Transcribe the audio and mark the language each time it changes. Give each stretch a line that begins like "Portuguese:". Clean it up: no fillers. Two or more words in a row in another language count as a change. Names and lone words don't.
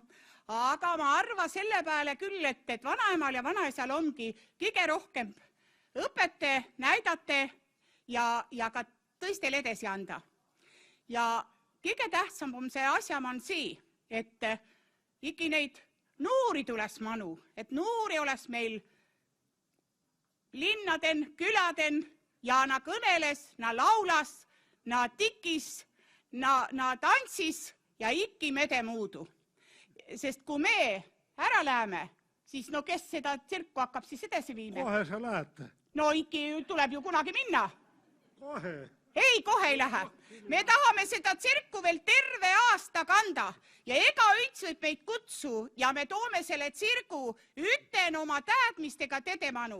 Estonian: Aga ma arva selle peale küll, et vanaemal ja vanaisal ongi kõige rohkem õpete, näidate ja ka tõistel edasi anda. Ja kõige tähtsam on see asjam on see, et ikka neid noori tules manu, et noori oleks meil linnaden, küladen ja na kõneles, na laulas, na tikis, na tantsis ja ikki mede muudu. Sest kui me ära läheme, siis no kes seda tsirku hakkab siis edasi viime? Kohe sa lähete. No ikki tuleb ju kunagi minna. Kohe. Ei, kohe ei lähe. Me tahame seda tsirku veel terve aasta kanda ja ega üts võib meid kutsu ja me toome selle tsirgu üten oma teadmistega tedemanu.